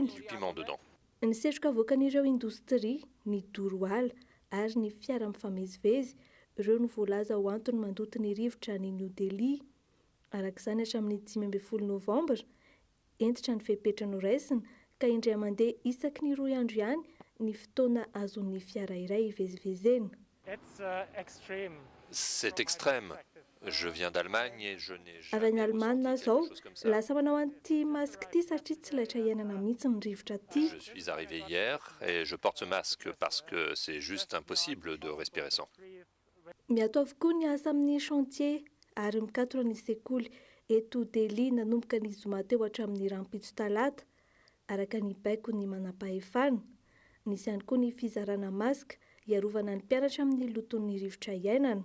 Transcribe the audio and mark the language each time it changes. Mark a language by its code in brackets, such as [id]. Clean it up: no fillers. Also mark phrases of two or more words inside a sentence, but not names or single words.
[mg] Ny setroka avoakan'ireo indostria, ny doroala ary ny fiara mifamezivezy, ireo no voalaza ho antony mandoto ny rivotra ny New Delhi. Arak'izany hatramin'ny 15 Novambra, entitra ny fepetra noraisina ka indray mandeha isaky ny 2 andro ihany ny fotoana azon'ny fiara iray ivezivezena. [fr] C'est extrême. Je viens d'Allemagne et je n'ai [mg] Avy any Alemana zao, lasa manao an'ity masque ity satria tsy laitra iainana mihitsy ny rivotra ity. [fr] Je suis arrivé hier et je porte ce masque parce que c'est juste impossible de respirer sans. [mg] Miato avokoa ny asa amin'ny chantier ary mikatona ny sekoly eto Delhi nanomboka ny zoma teo hatramin'ny rampitso talata araka ny baiko ny manam-pahefana. Nisy ihany koa ny fizarana masque iarovana ny mpianatra amin'ny loton'ny rivotra iainana.